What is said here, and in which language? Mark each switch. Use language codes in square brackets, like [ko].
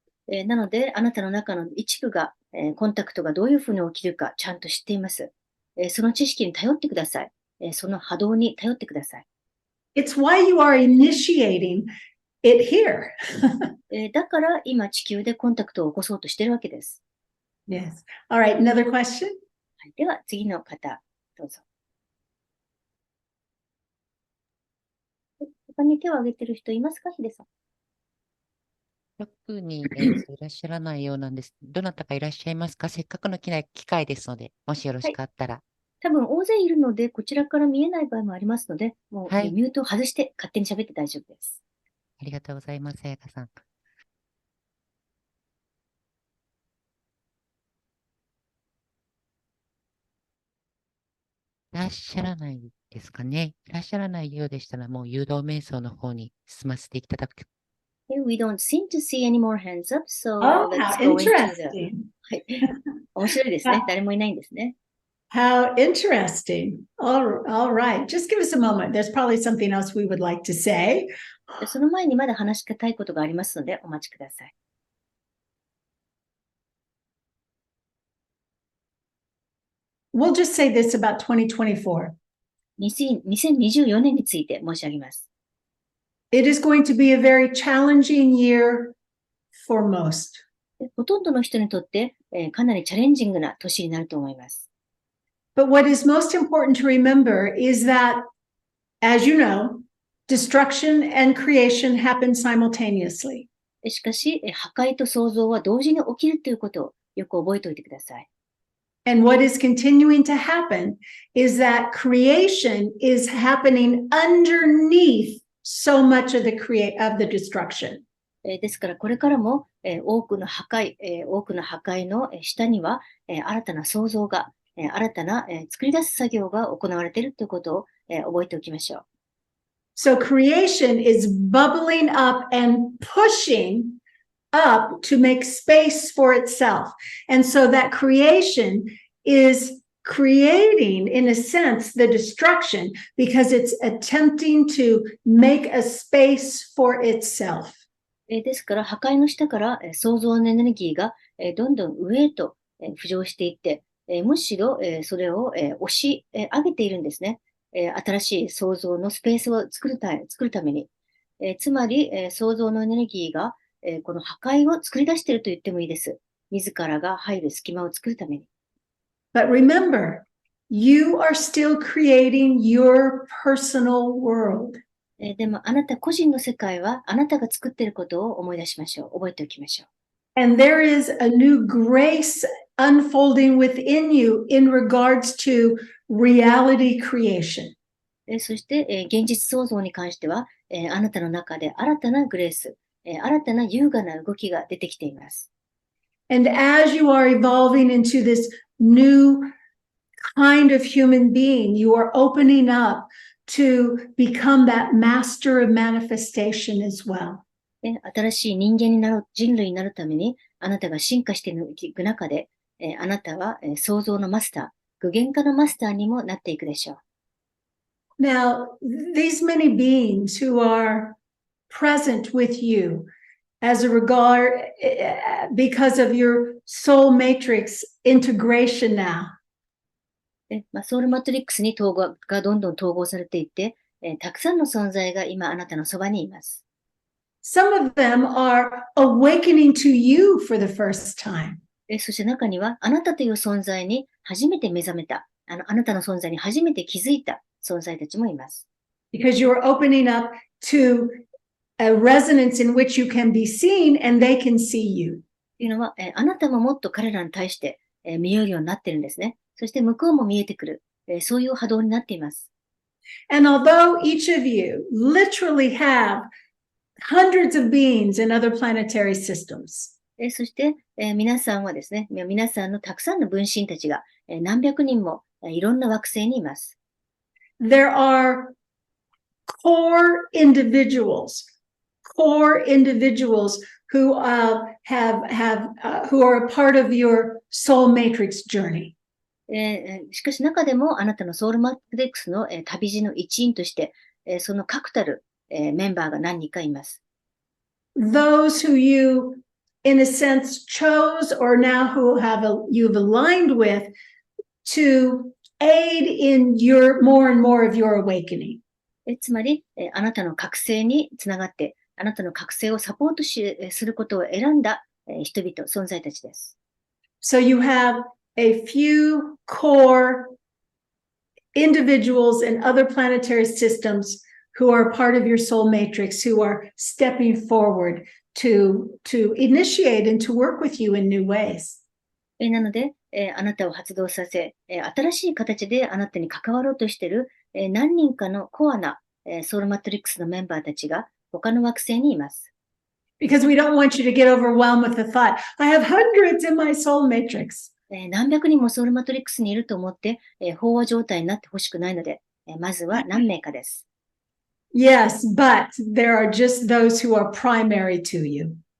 [ja] なので、あなたの中の一部が、コンタクトがどういうふうに起きるかちゃんと知っています。その知識に頼ってください。その波動に頼ってください。 [en] It's why you are initiating it here. [ja] だから今地球でコンタクトを起こそうとしているわけです。 [en] Yes. All right. Another question? [ja] はい、では次の方、どうぞ。他に手を挙げてる人いますか、ヒデさん。特に、いらっしゃらないようなんです。どなたかいらっしゃいますか？せっかくの機会ですので、もしよろしかったら。多分大勢いるので、こちらから見えない場合もありますので、もう、はい。ミュートを外して勝手に喋って大丈夫です。ありがとうございます、さやかさん。いらっしゃらないですかね。いらっしゃらないようでしたら、もう誘導瞑想の方に進ませていただく。 [en] We don't seem to see any more hands up, so Oh, let's how go into the... interesting. [ja] はい。面白いですね。誰もいないんですね。 [en] How interesting. All right. Just give us a moment. There's probably something else we would like to say. [ja] その前にまだ話したいことがありますので、お待ちください。 [en] We'll just say this about 2024. [ja] 2024年について申し上げます。 [en] It is going to be a very challenging year for most. [ja] ほとんどの人にとって、かなりチャレンジングな年になると思います。 [en] But what is most important to remember is that, as you know, destruction and creation happen simultaneously. [ja] しかし、破壊と創造は同時に起きるということをよく覚えておいてください。 [en] And what is continuing to happen is that creation is happening underneath so much of the destruction. [ja] ですから、これからも、多くの破壊の下には、新たな創造が、新たな、作り出す作業が行われているということを、覚えておきましょう。 [en] So creation is bubbling up and pushing up to make space for itself. And so that creation is creating, in a sense, the destruction because it's attempting to make a space for itself. [ja] ですから、破壊の下から、創造のエネルギーが、どんどん上へと、浮上していって、むしろ、それを、押し、上げているんですね。新しい創造のスペースを作るために。つまり、創造のエネルギーが、この破壊を作り出していると言ってもいいです。自らが入る隙間を作るために。 [en] But remember, you are still creating your personal world. [ja] でも、あなた個人の世界は、あなたが作っていることを思い出しましょう。覚えておきましょう。 [en] And there is a new grace unfolding within you in regards to reality creation. [ja] そして、現実創造に関しては、あなたの中で新たなグレース、新たな優雅な動きが出てきています。 [en] And as you are evolving into this new kind of human being, you are opening up to become that master of manifestation as well. [ja] 新しい人類になるために、あなたが進化していく中で、あなたは創造のマスター、具現化のマスターにもなっていくでしょう。 [en] Now, these many beings who are present with you as a regard because of your soul matrix integration now. [ja] ソウルマトリックスに統合がどんどん統合されていって、たくさんの存在が今あなたのそばにいます。 [en] Some of them are awakening to you for the first time. [ja] そして中にはあなたという存在に初めて目覚めた、あなたの存在に初めて気づいた存在たちもいます。 [en] Because you're opening up to a resonance in which you can be seen and they can see you. [ja] というのは、あなたももっと彼らに対して、見えるようになっているんですね。そして向こうも見えてくる、そういう波動になっています。 [en] And although each of you literally have hundreds of beings in other planetary systems, [ja] そして、皆さんはですね、皆さんのたくさんの分身たちが、何百人も、いろんな惑星にいます。 [en] there are core individuals who who are a part of your soul matrix journey. [ja] しかし中でもあなたのソウルマトリックスの、旅路の一員として、その確たる、メンバーが何人かいます。 [en] Those who you, in a sense, chose or now who you've aligned with to aid in more and more of your awakening. [ja] つまり、あなたの覚醒につながって、あなたの覚醒をサポートすることを選んだ、人々、存在たちです。 [en] So you have a few core individuals in other planetary systems who are part of your soul matrix, who are stepping forward to initiate and to work with you in new ways. [ja] なので、あなたを発動させ、新しい形であなたに関わろうとしている、何人かのコアな、ソウルマトリックスのメンバーたちが他の惑星にいます。 [en] Because we don't want you to get overwhelmed with the thought, I have hundreds in my soul matrix. [ja] 何百人もソウルマトリックスにいると思って、飽和状態になってほしくないので、まずは何名かです。 [en] Yes, but there are just those who are primary to you.